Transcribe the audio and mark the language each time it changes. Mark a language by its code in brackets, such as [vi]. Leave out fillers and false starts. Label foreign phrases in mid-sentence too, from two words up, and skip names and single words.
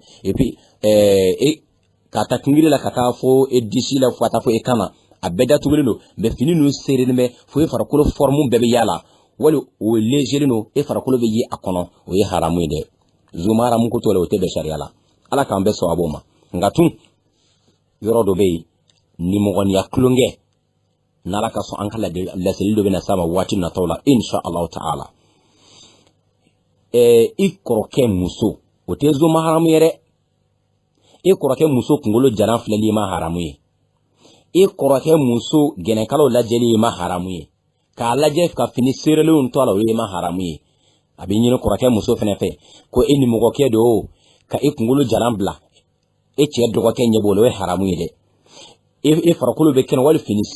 [fr] et puis [bm] k'a ta kingiri la ka taa fo e disi la fo ka taa fo e kana a bɛɛ datugulen do mais fini ninnu seerelen bɛ fo e farikolo forme bɛɛ bɛ yala wali o légeren do e farikolo bɛ ye a kɔnɔ o ye haramu ye dɛ zo maharamu ko t'o la o tɛ bɛn sariya la ala k'an bɛɛ sɔn a b'o ma nka tun yɔrɔ dɔ bɛ yen nimɔgɔniya kulonkɛ n'ala ka sɔn an ka laseli dɔ bɛna s'a ma waati nataw la [ar] إن شاء الله تعالى [bm] i kɔrɔkɛ muso o tɛ zo maharamu ye dɛ i kɔrɔkɛ muso kunkolo jalan filɛli ma haramu ye i kɔrɔkɛ muso gɛnɛkalaw lajɛli ma haramu ye k'a lajɛ ka fini seerelenw to a la o ye ma haramu ye a bɛ ɲini kɔrɔkɛ muso fɛnɛ fɛ ko e nimɔgɔkɛ do ka e kunkolo jalan bila e cɛ dɔgɔkɛ ɲɛ b'o la o ye haramu ye dɛ e farikolo bɛ kɛnɛ wali fini